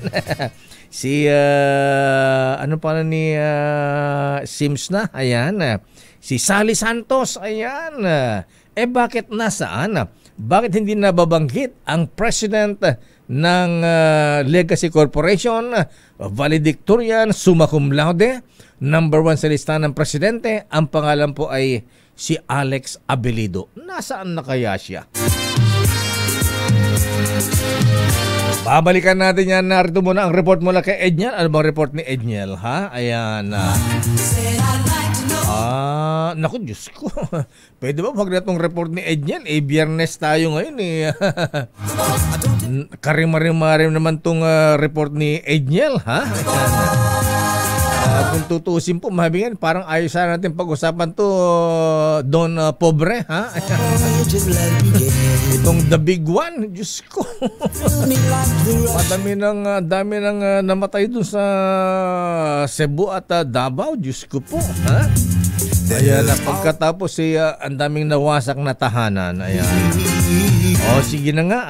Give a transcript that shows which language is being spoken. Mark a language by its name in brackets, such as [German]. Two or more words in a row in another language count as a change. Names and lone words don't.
[Filipino] Si ni Sims na, ayan. Si Sally Santos, ayan. Bakit nasaan? Bakit hindi nababanggit ang president ng Legacy Corporation, valedictorian, [Latin] summa cum laude, [Filipino] number 1 sa listahan ng presidente? Ang pangalan po ay si Alex Abelido. Nasaan na kaya siya? Babalikan natin yan. Narito muna ang report mula kay Edniel. Ano bang report ni Edniel, Ayan. Naku, Diyos ko. Pwede ba wag na itong report ni Edniel? Biyernes tayo ngayon Karim-marim naman itong report ni Edniel, Kung tutusin po, mahabingan, parang ayos sana natin pag-usapan to Don Pobre, Itong [English] the big one, [Filipino] Diyos ko. Dami ng namatay dun sa Cebu at Davao, Diyos ko po, Ayan, pagkatapos ang daming nawasak na tahanan. Ayan. Sige na nga.